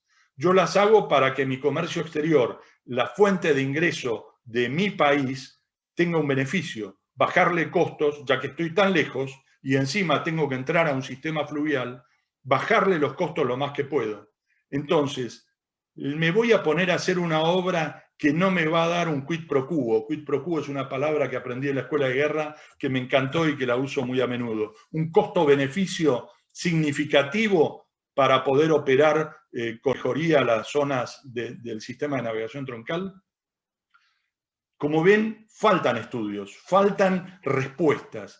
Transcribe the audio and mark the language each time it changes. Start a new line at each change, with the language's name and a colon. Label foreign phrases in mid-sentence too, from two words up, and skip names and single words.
Spanish: Yo las hago para que mi comercio exterior, la fuente de ingreso de mi país tenga un beneficio, bajarle costos, ya que estoy tan lejos y encima tengo que entrar a un sistema fluvial, bajarle los costos lo más que puedo. Entonces, me voy a poner a hacer una obra que no me va a dar un
Latin: quid pro quo. Quid pro quo
Spanish: es una palabra que aprendí en la escuela de guerra que me encantó y que la uso muy a menudo. Un costo-beneficio significativo para poder operar con mejoría las zonas del sistema de navegación troncal. Como ven, faltan estudios, faltan respuestas.